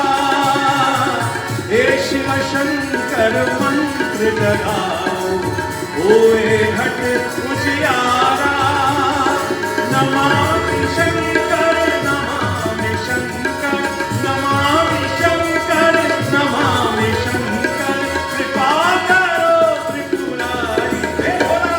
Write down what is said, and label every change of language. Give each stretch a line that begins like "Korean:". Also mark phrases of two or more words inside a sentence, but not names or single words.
Hindi: हे शिव शंकर मंत्र जगाओ, होए घट उजियारा.
Sanskrit: नमामि शंकर नमामि शंकर, नमामि शंकर नमामि शंकर,
Hindi: कृपा करो त्रिपुरारी हे भोला.